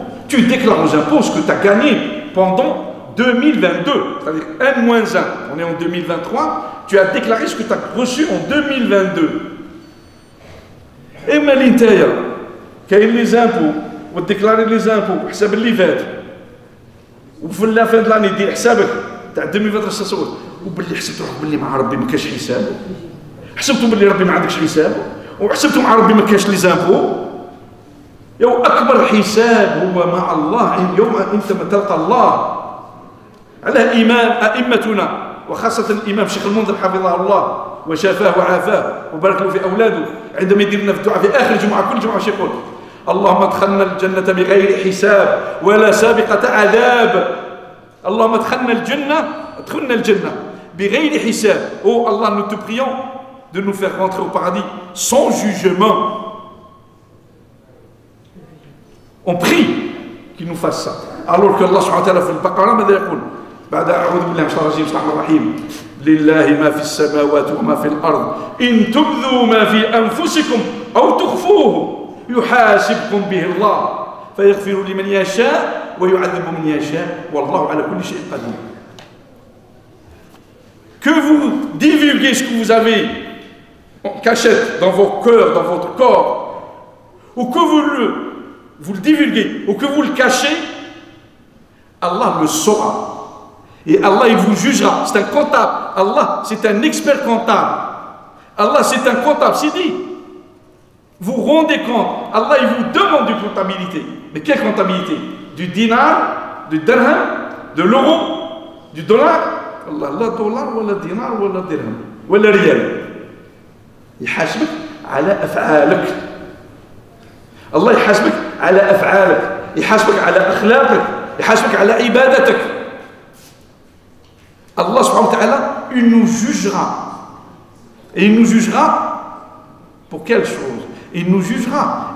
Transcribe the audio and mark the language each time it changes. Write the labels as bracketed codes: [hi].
[fr] Tu déclares aux impôts ce que tu as gagné pendant 2022. C'est-à-dire N-1. On est en 2023. Tu as déclaré ce que tu as reçu en 2022. Et mais l'intérieur, qu'il y a les impôts, vous déclarez les impôts, [ar] حساب اللي فات. وفي [fr] la fin de l'année [ar] دير حسابك تاع 2023 وباللي حسبت روحك باللي مع ربي ما كاش حساب حسبتوا باللي ربي ما عندكش حساب وحسبتوا مع ربي ما كاش لي زامبو يو اكبر حساب هو مع الله يوم انت ما تلقى الله على ائمتنا وخاصه الامام الشيخ المنذر حفظه الله وشافاه وعافاه وبارك له في اولاده عندما يدير لنا في الدعاء في اخر جمعه كل جمعه يقول اللهم ادخلنا الجنة بغير حساب ولا سابقة عذاب. اللهم ادخلنا الجنة بغير حساب. [fr] Oh Allah, nous te prions de nous faire rentrer au paradis sans jugement. On prie qu'il nous fasse ça. Alors que [ar] Allah subhanahu wa ta'ala في البقرة ماذا يقول؟ بعد أعوذ بالله من الشيطان الرجيم بسم الله الرحمن الرحيم لله ما في السماوات وما في الأرض إن تبذوا ما في أنفسكم أو تخفوه يحاسبكم به الله فيغفر لمن يشاء ويعذب من يشاء والله على كل شيء قدير. [fr] Que vous divulguez ce que vous avez en cachette dans vos cœurs, dans votre corps, ou que vous le divulguez, ou que vous le cachez, Allah le saura. Et Allah, il vous jugera. C'est un comptable. Allah, c'est un expert comptable. Allah, c'est un comptable. C'est dit. Vous rendez compte. Allah, il vous demande une comptabilité. Mais quelle comptabilité? Du dinar, du dirham, de l'euro, du dollar. Allah, la dollar, ou la dinar, ou la dirham, ou la rial. [ar] يحاسبك على أفعالك. الله يحاسبك على أفعالك، يحاسبك على أخلاقك، يحاسبك على عبادتك. [fr] Allah subhanahu wa ta'ala, il nous jugera. Et il nous jugera pour quelle chose? Il nous jugera.